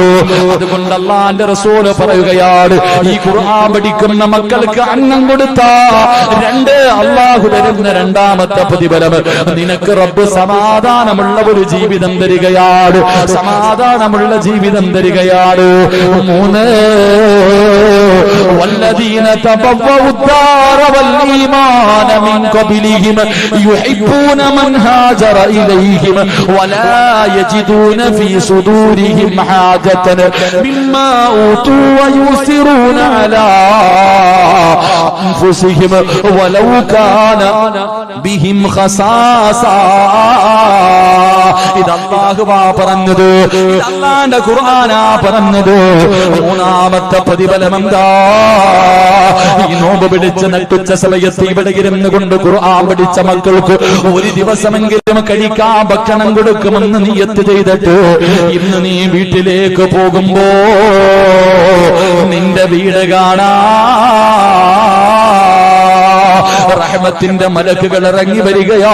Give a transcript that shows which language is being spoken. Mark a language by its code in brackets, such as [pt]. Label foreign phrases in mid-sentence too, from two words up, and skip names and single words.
[ml] അതുകൊണ്ട് അല്ലാഹുവിന്റെ റസൂല് പറയുകയാണ്, ഈ ഖുർആൻ പഠിക്കുന്ന മക്കൾക്ക് അന്നം കൊടുത്താ 2 അല്ലാഹു തരുന്ന 2ാമത്തെ പ്രതിഫലം, നിനക്ക് റബ്ബ് സമാധാനമുള്ള ഒരു ജീവിതം തരികയാണ്, സമാധാനമുള്ള ജീവിതം തരികയാണ്. [ar] 3 والذين تبوأوا الدار والإيمان من قبلهم يحبون من هاجر إليهم ولا يجدون في صدورهم حاجة مما أوتوا ويؤثرون على أنفسهم ولو كان بهم خصاصة. [ml] ഇത് അല്ലാഹുവാ പറഞ്ഞത്, ഇത് അല്ലാഹുവിന്റെ ഖുർആനാ പറഞ്ഞത്. 3ാമത്തെ പ്രതിഫലം എന്താ? ഈ നോമ്പ് പിടിച്ച് നട്ടുച്ച സമയത്ത് ഇവിടെ ഇരുന്നു കൊണ്ട് ഖുർആൻ പഠിച്ച മക്കൾക്ക് ഒരു ദിവസമെങ്കിലും കഴിക്കാൻ ഭക്ഷണം കൊടുക്കുമെന്ന് നിയ്യത്ത് ചെയ്തിട്ട് ഇന്ന് നീ വീട്ടിലേക്ക് പോകുമ്പോ നിന്റെ വീട് കാണാ റഹ്മത്തിന്റെ മലക്കുകൾ ഇറങ്ങി വരികയാ.